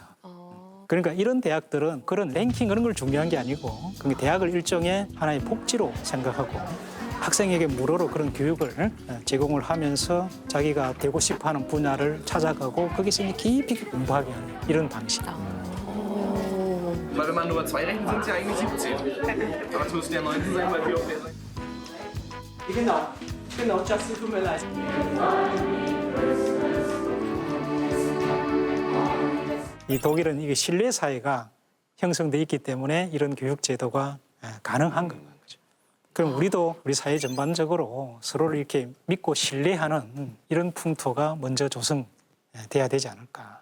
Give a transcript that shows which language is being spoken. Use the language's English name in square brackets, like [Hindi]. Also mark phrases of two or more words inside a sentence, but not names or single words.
[Korean] 그러니까 이런 대학들은 그런 랭킹 그런 걸 중요한 게 아니고 그 대학을 일종의 하나의 복지로 생각하고 학생에게 무료로 그런 교육을 제공을 하면서 자기가 되고 싶어하는 분야를 찾아가고 거기서 이제 깊이 공부하게 하는 이런 방식. [German] Weil wenn man nur 2 rechnet, sind es ja eigentlich 17. Aber es müssen ja 19 sein, weil wir auf der Seite. Genau, Justin, tut mir leid. [Korean] 이 독일은 이게 신뢰 사회가 형성돼 있기 때문에 이런 교육 제도가 가능한 거죠. 그럼 우리도 우리 사회 전반적으로 서로를 이렇게 믿고 신뢰하는 이런 풍토가 먼저 조성돼야 되지 않을까.